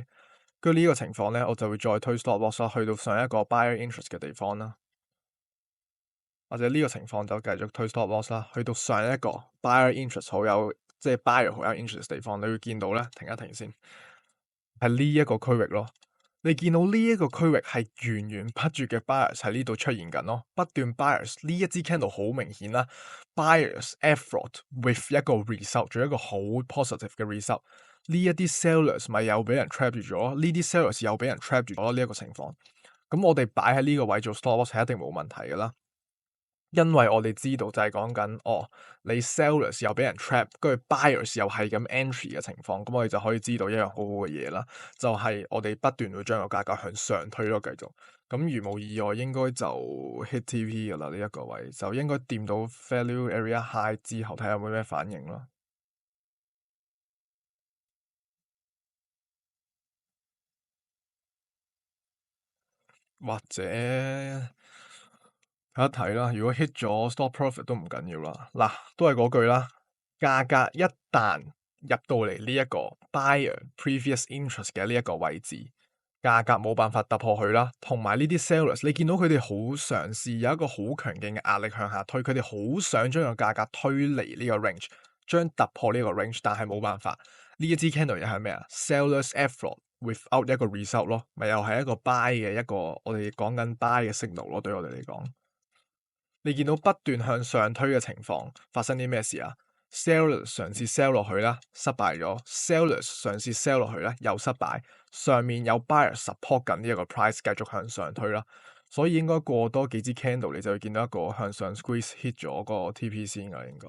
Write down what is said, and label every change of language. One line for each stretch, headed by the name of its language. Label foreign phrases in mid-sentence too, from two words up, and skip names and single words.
Cantonese: 跟住呢個情況咧，我就會再推
English: stop loss
Cantonese: 啦，去到上一個
English: buyer interest
Cantonese: 嘅地方啦，或者呢個情況就繼續推
English: stop loss
Cantonese: 啦，去到上一個
English: buyer interest
Cantonese: 好有即係 buyer 好有 interest 嘅地方，你會見到咧，停一停先，係呢一個區域咯。你見到呢一個區域係源源不絕嘅 buyers 喺呢度出現緊咯，不斷 buyers 呢一支 candle 好明顯啦 ，
English: buyers effort with
Cantonese: 一個 result，做一個好 positive 嘅 result。呢一啲 sellers 咪又俾人 trap 住咗，呢啲 sellers 又俾人 trap 住咗呢一個情況。咁我哋擺喺呢個位做
English: stop loss
Cantonese: 係一定冇問題噶啦。因為我哋知道就係講緊，你 sellers 又俾人 trap，跟住 buyers 又係咁 entry 嘅情況，咁我哋就可以知道一樣好好嘅嘢啦，就係我哋不斷會將個價格向上推咯，繼續。咁如無意外，應該就
English: hit TP
Cantonese: 噶啦呢一個位，就應該掂到
English: value area high
Cantonese: 之後，睇下有冇咩反應咯。或者睇一睇啦，如果 hit 咗
English: stop profit
Cantonese: 都唔緊要啦。嗱，都係嗰句啦，價格一旦入到嚟呢一個
English: buyer previous interest
Cantonese: 嘅呢一個位置，價格冇辦法突破佢啦。同埋呢啲 sellers，你見到佢哋好嘗試有一個好強勁嘅壓力向下推，佢哋好想將個價格推離呢個 range，將突破呢個 range，但係冇辦法。呢一支 candle 又係咩啊 ？
English: Sellers effort without
Cantonese: 一個 result 咯，咪又係一個 buy 嘅一個我哋講緊 buy 嘅 signal 咯，對我哋嚟講。你見到不斷向上推嘅情況，發生啲咩事啊？Sellers 嘗試 sell 落去啦，失敗咗；Sellers 嘗試 sell 落去咧，又失敗。上面有
English: buyer support
Cantonese: 緊呢一個 price 繼續向上推啦，所以應該過多幾支 candle 你就會見到一個向上
English: squeeze hit
Cantonese: 咗個 TP 先㗎，應該。